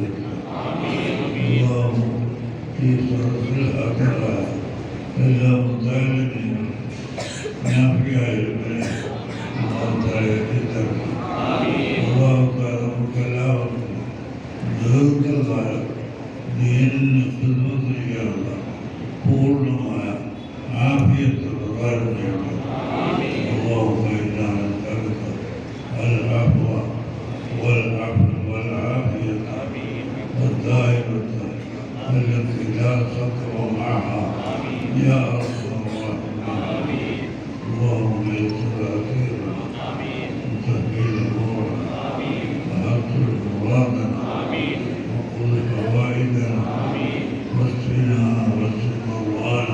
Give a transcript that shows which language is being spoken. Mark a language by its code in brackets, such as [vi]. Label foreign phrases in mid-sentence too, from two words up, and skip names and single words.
[ml] അല്ലാഹു ഈ സദസ്സിൽ ഹാജരായ എല്ലാ മുത്താലിമീങ്ങളും നാഫിയായവരെ [ar] الله تعالى [ml] എത്തിത്തരണം. [ar] الله تعالى [ml] നമുക്കെല്ലാവർക്കും ദീർഘകാലം ദീനിന് ഖിദ്മത്ത് ചെയ്യാനുള്ള പൂർണ്ണമായ ആഫിയത്ത് പ്രദാനം ചെയ്യണം. [ar] اللهم إنا نسألك العفو والعافية الدائمة التي لا سقم معها يا أرحم الراحمين. اللهم يسر أخيرا وسهل أمورنا وأغفر مرادنا وقض فوائدنا واشفنا واشف مرضانا.